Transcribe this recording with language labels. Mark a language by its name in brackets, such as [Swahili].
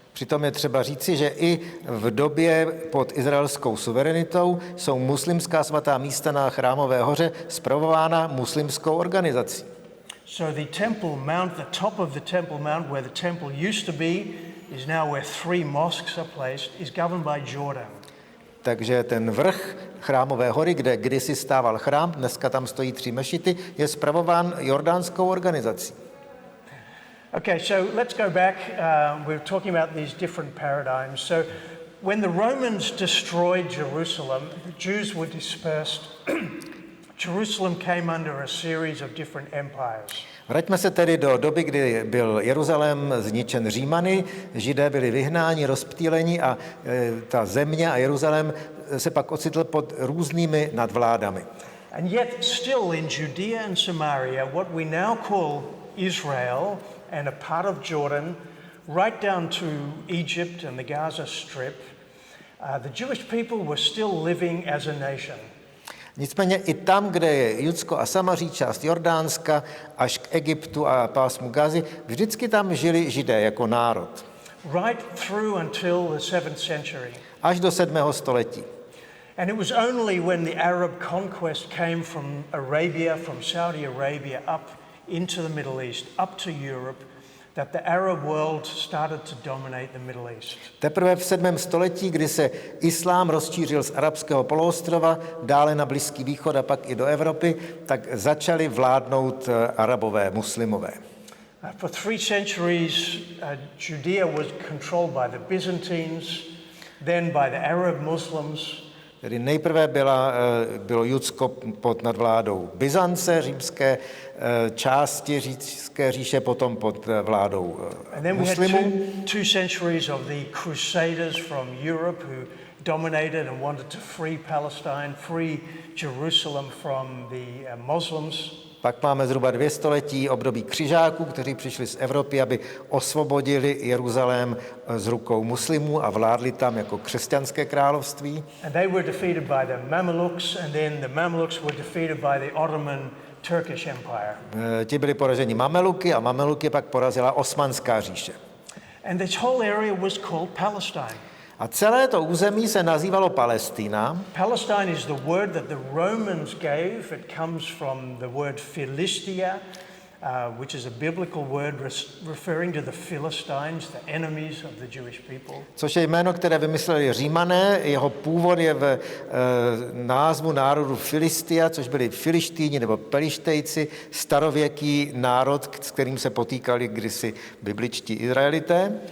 [Czech] Přitom je třeba říci, že i v době pod izraelskou suverenitou jsou muslimská svatá místa na Chrámové hoře spravována muslimskou organizací. [English] So the Temple Mount, the top of the Temple Mount where the temple used to be, is now where 3 mosques are placed, is governed by Jordan. [Czech] Takže ten vrch Chrámové hory, kde kdysi stával chrám, dneska tam stojí 3 mešity, je spravován jordánskou organizací. [English] Okay, so let's go back. We're talking about these different paradigms. So when the Romans destroyed Jerusalem, the Jews were dispersed Jerusalem came under a series of different empires. [Czech] Vraťme se tedy do doby, kdy byl Jeruzalém zničen Římany, Židé byli vyhnáni, rozptýleni a ta země a Jeruzalém se pak ocitl pod různými nadvládami. [English] And yet still in Judea and Samaria, what we now call Israel and a part of Jordan, right down to Egypt and the Gaza Strip, the Jewish people were still living as a nation. [Czech] Nicméně i tam, kde je Judsko a Samaří, část Jordánska, až k Egyptu a pásmu Gazy, vždycky tam žili Židé jako národ. [English] Right through until the 7th century. [Czech] Až do 7. století. [English] And it was only when the Arab conquest came from Arabia, from Saudi Arabia, up into the Middle East, up to Europe, that the Arab world started to dominate the Middle East. [Czech] Teprve v 7. století, kdy se islám rozšířil z arabského poloostrova, dále na Blízký východ a pak i do Evropy, tak začali vládnout Arabové, muslimové. [English] For 3 centuries, Judea was controlled by the Byzantines, then by the Arab Muslims. [Czech] Tedy nejprve bylo Judsko pod nadvládou Byzance, římské části římské říše, potom pod vládou muslimů. [English] And then we had two centuries of the Crusaders from Europe who dominated and wanted to free Palestine, free Jerusalem from the Muslims. [Czech] Pak máme zhruba 2 století období křižáků, kteří přišli z Evropy, aby osvobodili Jeruzalém z rukou muslimů a vládli tam jako křesťanské království. [English] And they were defeated by the Mamelukes, and then the Mamelukes were defeated by the Ottoman Turkish Empire. [Czech] Ti byli poraženi Mameluky a Mameluky pak porazila Osmanská říše. [English] And this whole area was called Palestine. [Czech] A celé to území se nazývalo Palestina. [English] Palestine is the word that the Romans gave. It comes from the word Philistia, which is a biblical word referring to the Philistines, the enemies of the Jewish people. [Czech] Což je jméno, které vymysleli Římané. Jeho původ je v názvu národu Filistia, což byli Filištýni nebo Pelištejci, starověký národ, s kterým se potýkali kdysi bibličtí Izraelité.